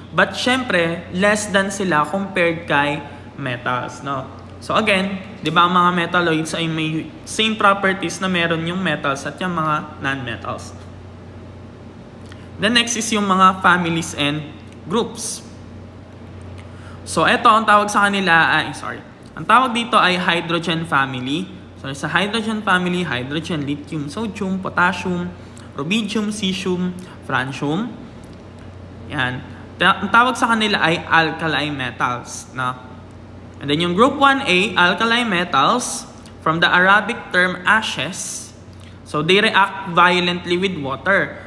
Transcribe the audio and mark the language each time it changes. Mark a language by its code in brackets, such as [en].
[en] But [tl] syempre, [en] less than sila compared kay metals, no? [tl] So again, 'di ba ang mga metalloids ay may same properties na meron yung metals at yung mga non-metals. [en] The next is [tl] yung mga [en] families and groups. [tl] So ito ang tawag sa kanila ang tawag dito ay hydrogen family. So sa hydrogen family, hydrogen, lithium, sodium, potassium, rubidium, cesium, francium. Yan. Ang tawag sa kanila ay alkali metals. No? [en] And then [tl] yung [en] group 1A, alkali metals, from the Arabic term ashes, so they react violently with water.